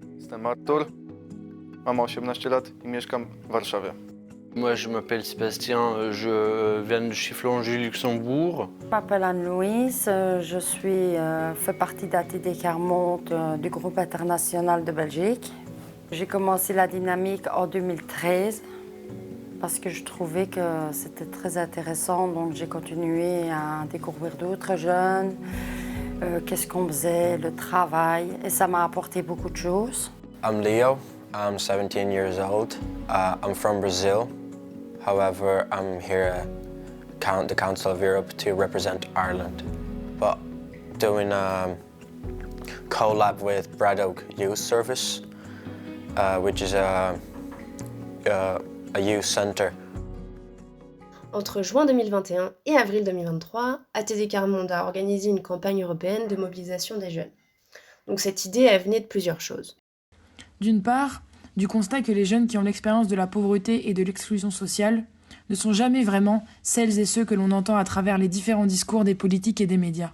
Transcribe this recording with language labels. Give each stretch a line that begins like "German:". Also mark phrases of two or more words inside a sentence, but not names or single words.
Polish: Jestem Artur, mam 18 lat i mieszkam w Warszawie.
French: Moi, je m'appelle Sébastien, je viens de Chifflongy, Luxembourg. Je m'appelle Anne-Louise, fais partie d'ATD Carmonte du groupe international de Belgique. J'ai commencé la dynamique en 2013 parce que je trouvais que c'était très intéressant, donc j'ai continué à découvrir d'autres jeunes, qu'est-ce qu'on faisait, le travail, et ça m'a apporté beaucoup de choses.
English: I'm Leo, I'm 17 years old. I'm from Brazil. However, I'm here at the Council of Europe to represent Ireland. But doing a collab with Brad Oak Youth Service, which is a youth center.
French: Entre juin 2021 et avril 2023, ATD Carmonde a organisé une campagne européenne de mobilisation des jeunes. Donc cette idée, elle venait de plusieurs choses. D'une part, du constat que les jeunes qui ont l'expérience de la pauvreté et de l'exclusion sociale ne sont jamais vraiment celles et ceux que l'on entend à travers les différents discours des politiques et des médias.